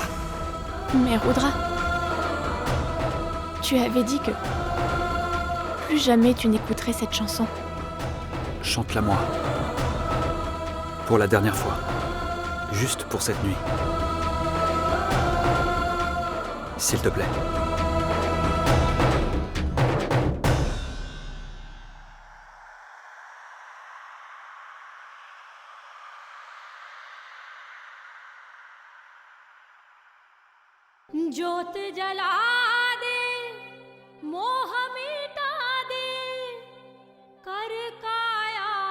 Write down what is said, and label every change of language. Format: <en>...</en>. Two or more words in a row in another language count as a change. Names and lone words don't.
<fr>Mais Rudra, tu avais dit que plus jamais tu n'écouterais cette chanson. Chante-la moi. Pour la dernière fois. Juste pour cette nuit. S'il te plaît.</fr> <hi>ज्योत जला दे मोह मिटा दे कर काया</hi>